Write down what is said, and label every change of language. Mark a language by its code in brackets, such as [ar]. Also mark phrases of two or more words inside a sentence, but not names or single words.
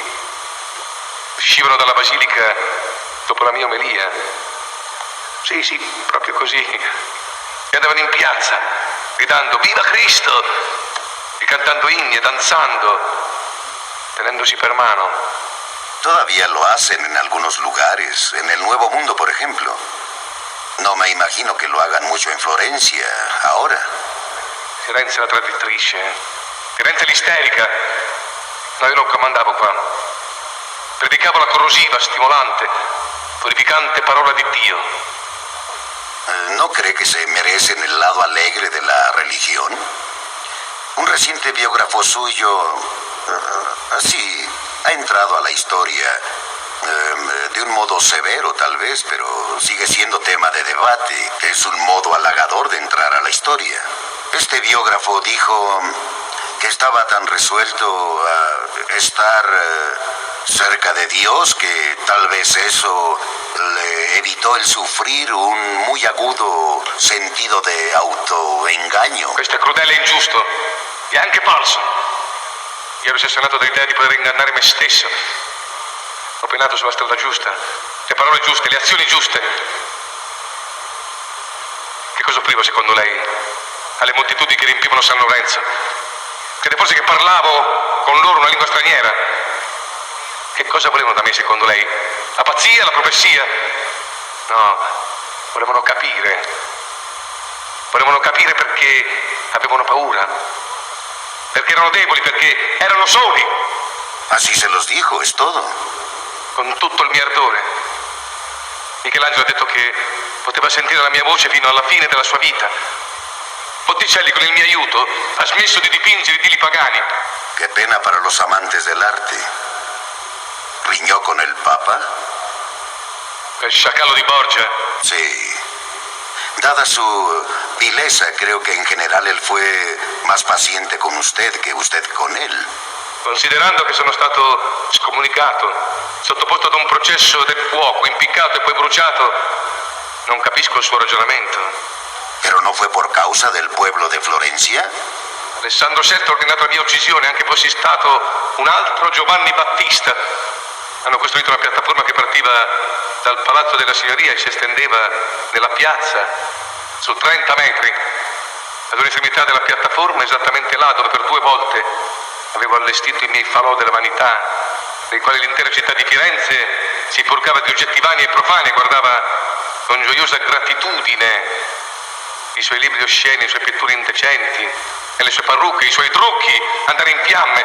[it] Uscivano dalla basilica dopo la mia omelia. Sì, sì, proprio così. E andavano in piazza gridando "Viva Cristo!" e cantando inni e danzando, tenendosi per mano. [es] Todavía lo hacen en algunos lugares, en el Nuevo Mundo, por ejemplo. No me imagino que lo hagan mucho en Florencia, ahora. [it] Firenze è la traditrice, Firenze è l'isterica. No, io non comandavo qua. Predicavo la corrosiva, stimolante, purificante parola di Dio. [es] ¿No cree que se merecen el lado alegre de la religión? Un reciente biógrafo suyo, sí, ha entrado a la historia de un modo severo tal vez, pero sigue siendo tema de debate. Es un modo halagador de entrar a la historia. Este biógrafo dijo que estaba tan resuelto a estar cerca de Dios que tal vez eso le evitó el sufrir un muy agudo sentido de autoengaño. [it] Questo è crudele e ingiusto, e anche falso. Io ero ossessionato dall'idea di poter ingannare me stesso. Ho penato sulla strada giusta, le parole giuste, le azioni giuste. Che cosa offrivo secondo lei alle moltitudini che riempivano San Lorenzo? Che forse che parlavo con loro una lingua straniera? Che cosa volevano da me secondo lei? La pazzia, la profezia? No, volevano capire. Volevano capire perché avevano paura, perché erano deboli, perché erano soli. [es] Así se los dijo, es todo. [it] Con tutto il mio ardore. Michelangelo ha detto che poteva sentire la mia voce fino alla fine della sua vita. Botticelli, con il mio aiuto, ha smesso di dipingere i dili pagani. [es] Qué pena para los amantes del arte. ¿Riñó con el Papa? [it] El sciacallo di Borgia. [es] Sí. Dada su vileza, creo que en general él fue más paciente con usted que usted con él. [it] Considerando che sono stato scomunicato, sottoposto ad un processo del fuoco, impiccato e poi bruciato, non capisco il suo ragionamento. [es] ¿Pero no fue por causa del pueblo de Florencia? [it] Alessandro VII ha ordinato la mia uccisione, anche fossi stato un altro Giovanni Battista. Hanno costruito una piattaforma che partiva dal Palazzo della Signoria e si estendeva nella piazza su 30 metri. Ad un'estremità della piattaforma, esattamente là dove per 2 volte avevo allestito i miei falò della vanità, nei quali l'intera città di Firenze si purgava di oggetti vani e profani e guardava con gioiosa gratitudine i suoi libri osceni, le sue pitture indecenti e le sue parrucche, i suoi trucchi andare in fiamme.